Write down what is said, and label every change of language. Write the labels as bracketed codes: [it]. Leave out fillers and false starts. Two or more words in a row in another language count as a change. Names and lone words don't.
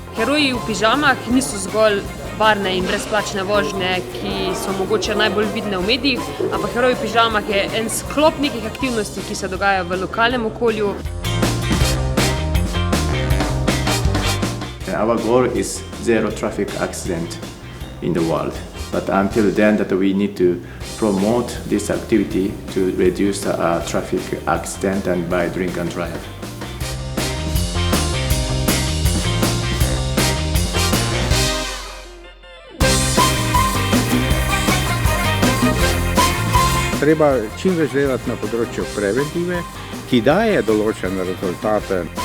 [sl] Heroji v pižamah niso zgolj varne in brezplačne vožnje, ki so mogoče najbolj vidne v medijih, ampak Heroji v pižamah je en sklop nekih aktivnosti, ki se dogajajo v lokalnem okolju. [en] Our goal is zero traffic accident in the world. But until then, that we need to promote this activity to reduce traffic accident and by drink and drive. [sl] Treba čim več delati na področju preventive, ki daje določene rezultate.